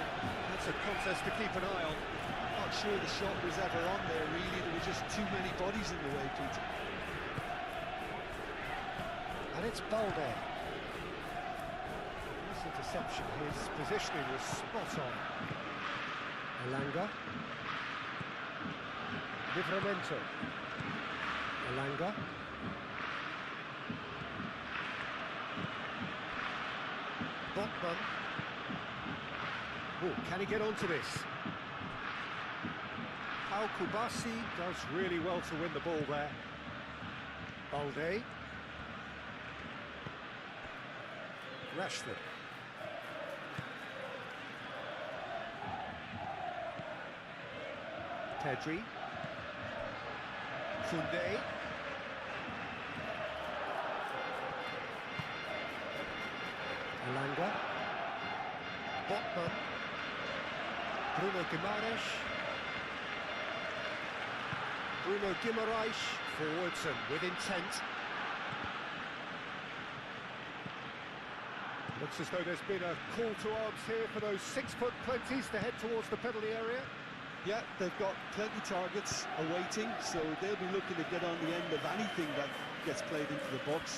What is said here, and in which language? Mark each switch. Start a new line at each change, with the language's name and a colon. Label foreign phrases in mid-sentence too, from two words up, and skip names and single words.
English: That's a contest to keep an eye on. Not sure the shot was ever on there, really. There were just too many bodies in the way, Peter. And it's Balde. Nice interception. His positioning was spot on. Elanga. Livramento. Elanga. Botman. Oh, can he get onto this? Pau Kubasi does really well to win the ball there. Balde. Rashford. Pedri. Koundé. Elanga. Botman. Bruno Guimaraes. Bruno Guimaraes forwards and with intent. Looks as though there's been a call to arms here for those 6-foot plenties to head towards the penalty area. Yeah, they've got plenty targets awaiting, so they'll be looking to get on the end of anything that gets played into the box.